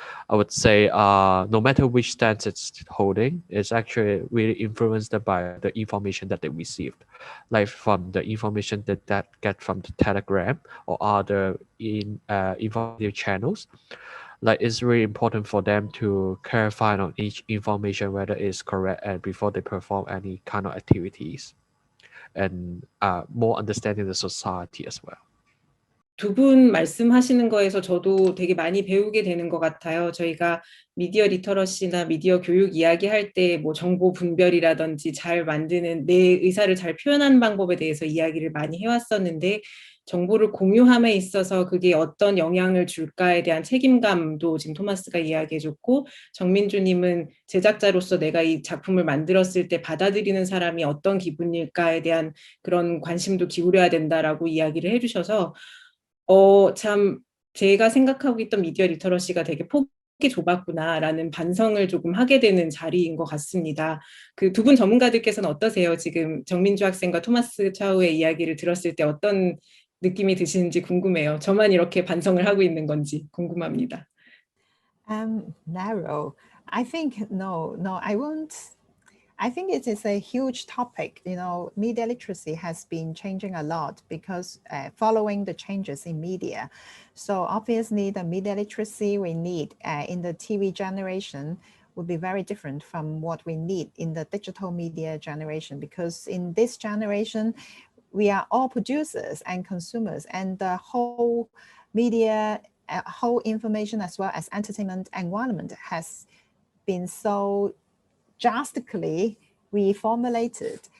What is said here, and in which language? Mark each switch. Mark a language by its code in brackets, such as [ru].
[en] I would say no matter which stance it's holding, it's actually really influenced by the information that they received, like from the information that get from the Telegram or other informative channels. Like it's really important for them to clarify on each information whether it's correct and before they perform any kind of activities, and more understanding the society as well. [ko] 두 분 말씀하시는 거에서 저도 되게 많이 배우게 되는 것 같아요. 저희가 미디어 리터러시나 미디어 교육 이야기할 때 뭐 정보 분별이라든지 잘 만드는 내 의사를 잘 표현하는 방법에 대해서 이야기를 많이 해왔었는데, 정보를 공유함에 있어서 그게 어떤 영향을 줄까에 대한 책임감도 지금 토마스가 이야기해줬고, 정민주님은 제작자로서 내가 이 작품을 만들었을 때 받아들이는 사람이 어떤 기분일까에 대한 그런 관심도 기울여야 된다라고 이야기를 해주셔서 참 제가 생각하고 있던 미디어 리터러시가 되게 폭이 좁았구나라는 반성을 조금 하게 되는 자리인 것 같습니다. 그 두 분 전문가들께서는 어떠세요? 지금 정민주 학생과 토마스 차우의 이야기를 들었을 때 어떤 느낌이 드시는지 궁금해요. 저만 이렇게 반성을 하고 있는 건지 궁금합니다. [en] Narrow. I think no, I won't. I think it is a huge topic. You know, media literacy has been changing a lot because following the changes in media. So obviously the media literacy we need in the TV generation would be very different from what we need in the digital media generation, because in this generation, we are all producers and consumers, and the whole media, whole information as well as entertainment environment has been so drastically reformulated.